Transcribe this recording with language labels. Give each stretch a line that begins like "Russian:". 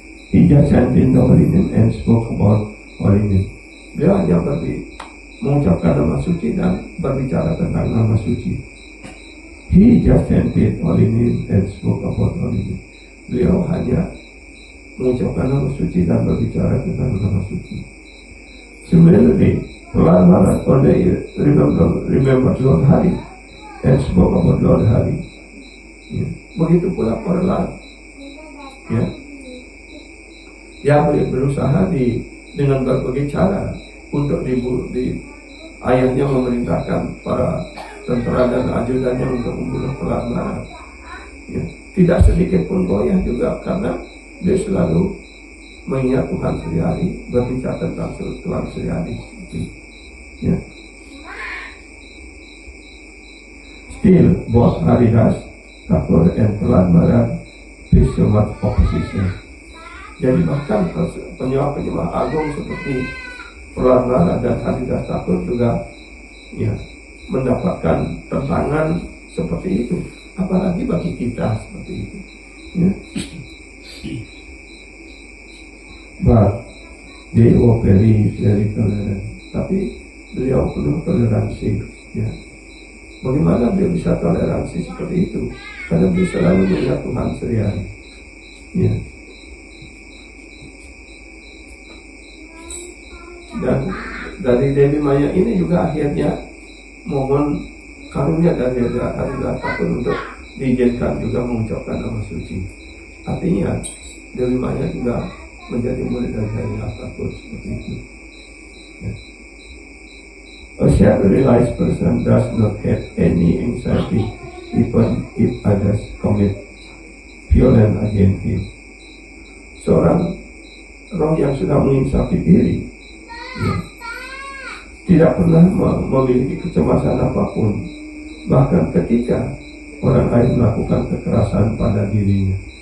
English: He just chanted the holy name and spoke about holy name.
Indonesian: Beliau hanya mengucapkan nama suci dan berbicara tentang nama suci.
English: He just chanted holy name and spoke about holy name.
Indonesian: Beliau hanya mengucapkan nama suci dan berbicara tentang nama suci.
English: Similarly, Prahlad only remember Lord Hari and spoke about Lord Hari.
Indonesian: Ya. Begitu pula Prahlad. Ya. Dia berusaha dengan berbagai cara untuk ayahnya memerintahkan para tentara dan ajudannya untuk membunuh Prahlad. Ya. Tidak sedikit pun goyah juga karena dia selalu mengingat Tuhan Sri Hari, berbicara tentang Tuhan Sri Hari. Ya.
English: Still, both Haridas Thakur and Prahlad face so much opposition.
Indonesian: Jadi bahkan penyembah agung seperti Prahlad dan Haridas Thakur juga ya mendapatkan tentangan seperti itu. Apalagi bagi kita seperti itu. Ya.
English: But they were very tolerant.
Indonesian: Tapi beliau penuh toleransi. Ya. Bagaimana beliau bisa toleransi seperti itu? Karena beliau selalu melihat Tuhan Sri Hari. Ya. Dan dari Dewi Maya ini juga akhirnya mohon karunia dari Haridas Thakur untuk diizinkan juga mengucapkan nama suci. Artinya Dewi Maya juga menjadi murid dari Haridas Thakur seperti itu. Ya.
English: A self-realized person does not have any anxiety even if others commit violence against him.
Indonesian: Seorang roh yang sudah menginsafi diri ya, tidak pernah memiliki kecemasan apapun, bahkan ketika orang lain melakukan kekerasan pada dirinya.